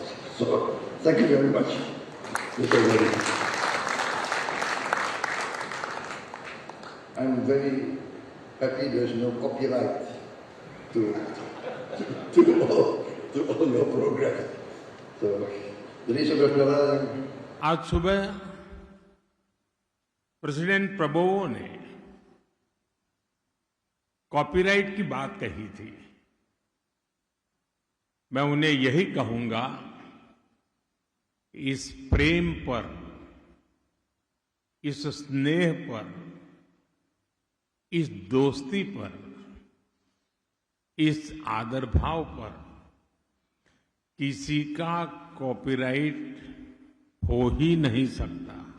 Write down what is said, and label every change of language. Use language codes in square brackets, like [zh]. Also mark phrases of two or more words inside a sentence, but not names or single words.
[en] So thank you very much, Mr. Modi. I'm very happy there's no copyright to all your programs. So, [id] jadi saudara-saudara, [hi] आज सुबह प्रेसिडेंट प्रबोवो ने कॉपीराइट की बात कही थी। मैं उन्हें यही कहूंगा, इस प्रेम पर, इस स्नेह पर, इस दोस्ती पर, इस आदर भाव पर किसी का कॉपीराइट हो ही नहीं सकता।